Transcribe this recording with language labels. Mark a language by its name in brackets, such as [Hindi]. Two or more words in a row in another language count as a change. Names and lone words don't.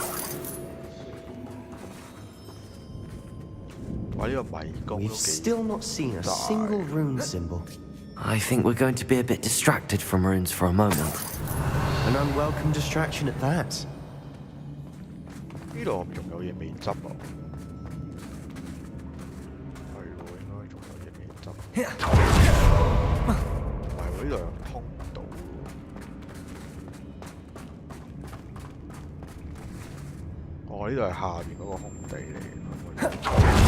[Cantonese] 哇！呢個迷宮都 [English] We've [Cantonese] 幾 [English] still not seen a single rune symbol. I think we're going to be a bit distracted from runes for a moment. An unwelcome distraction at that. [Cantonese] 呢度仲有嘢未執啊！係喎，應該仲有嘢未執。唔係喎，呢度有通道。哦，呢度係下邊嗰個空地嚟。